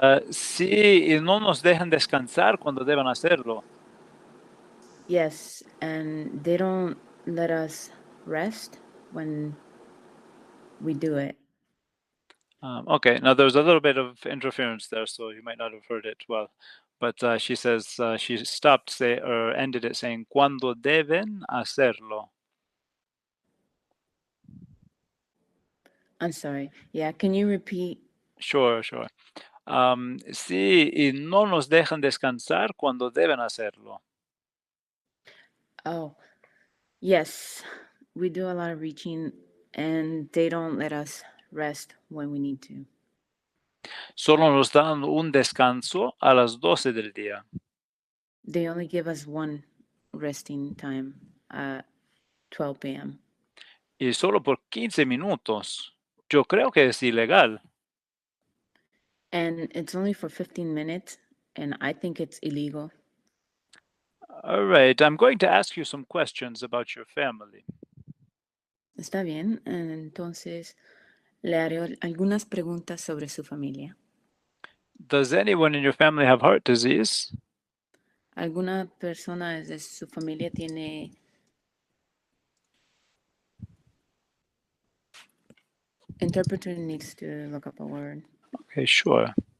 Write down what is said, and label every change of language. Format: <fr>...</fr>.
<es>Sí, y no nos dejan descansar cuando deben hacerlo.</es> <en>Yes, and they don't let us rest when we do it. Okay, now there's a little bit of interference there, so you might not have heard it well. But she says she stopped or ended it saying cuando deben hacerlo. I'm sorry. Yeah, can you repeat? Sure.</en> <es>Sí, y no nos dejan descansar cuando deben hacerlo.</es> <en>Oh, yes, we do a lot of reaching, and they don't let us rest when we need to.</en> <es>Solo nos dan un descanso a las 12 del día.</es> <en>They only give us one resting time at 12 p.m.</en> <es>Y solo por 15 minutos. Yo creo que es ilegal.</es> <en>And it's only for 15 minutes, and I think it's illegal. All right, I'm going to ask you some questions about your family.</en> <es>Está bien. Entonces, le haré algunas preguntas sobre su familia.</es> <en>Does anyone in your family have heart disease?</en> <es>¿Alguna persona de su familia tiene interpreter needs to look up a word?</es> <en>Okay, sure.</en>